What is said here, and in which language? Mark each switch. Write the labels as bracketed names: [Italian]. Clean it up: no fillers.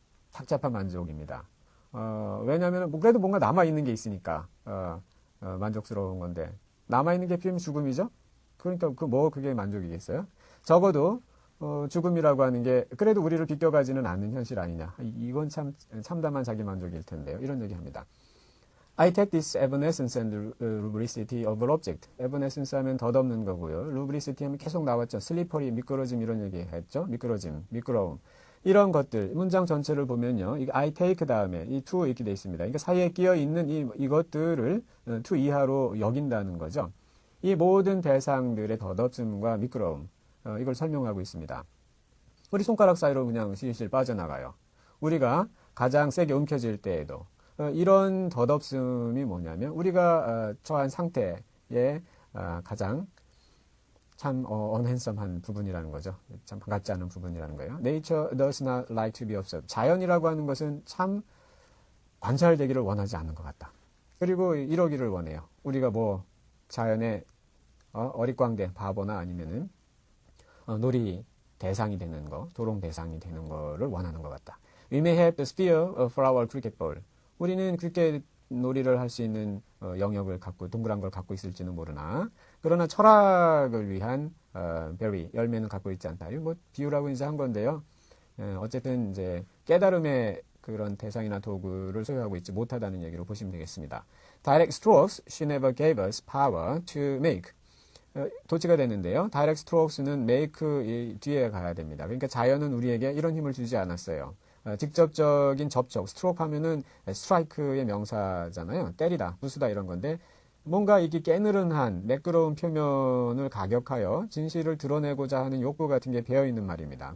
[Korean] 착잡한 만족입니다. 왜냐하면 그래도 뭔가 남아있는 게 있으니까 만족스러운 건데 남아있는 게 필요하면 죽음이죠. 그러니까 그게 만족이겠어요. 적어도 죽음이라고 하는 게 그래도 우리를 비껴가지는 않는 현실 아니냐. 이건 참 참담한 자기 만족일 텐데요. 이런 얘기합니다. [English] I take this evanescence and lubricity of an object. [Korean] evanescence 하면 덧없는 거고요. lubricity 하면 계속 나왔죠. 슬리퍼리, 미끄러짐 이런 얘기 했죠. 미끄러움. 이런 것들, 문장 전체를 보면요. 이 [English] I take [Korean] 다음에 이 to 이렇게 돼 있습니다. 그러니까 사이에 끼어 있는 이것들을 to 이하로 여긴다는 거죠. 이 모든 대상들의 덧없음과 미끄러움, 이걸 설명하고 있습니다. 우리 손가락 사이로 그냥 실실 빠져나가요. 우리가 가장 세게 움켜질 때에도 이런 덧없음이 뭐냐면 우리가 처한 상태에 가장 참 unhandsome한 부분이라는 거죠. 참 반갑지 않은 부분이라는 거예요. [English] Nature does not like to be observed. [Korean] 자연이라고 하는 것은 참 관찰되기를 원하지 않는 것 같다. 그리고 이러기를 원해요. 우리가 뭐 자연의 어릿광대 바보나 아니면은 놀이 대상이 되는 거, 조롱 대상이 되는 거를 원하는 것 같다. [English] We may have the sphere for our cricket ball. [Korean] 우리는 크리켓 놀이를 할 수 있는 영역을 갖고 동그란 걸 갖고 있을지는 모르나 그러나 철학을 위한 berry 열매는 갖고 있지 않다. 이거 뭐 비유라고 이제 한 건데요. 어쨌든 이제 깨달음의 그런 대상이나 도구를 소유하고 있지 못하다는 얘기로 보시면 되겠습니다. [English] Direct strokes she never gave us power to make. [Korean] 도치가 됐는데요. Direct strokes는 make 뒤에 가야 됩니다. 그러니까 자연은 우리에게 이런 힘을 주지 않았어요. 직접적인 접촉, 스트로크 하면은 스트라이크의 명사잖아요. 때리다, 부수다 이런 건데 뭔가 이게 깨느른한 매끄러운 표면을 가격하여 진실을 드러내고자 하는 욕구 같은 게 배어있는 말입니다.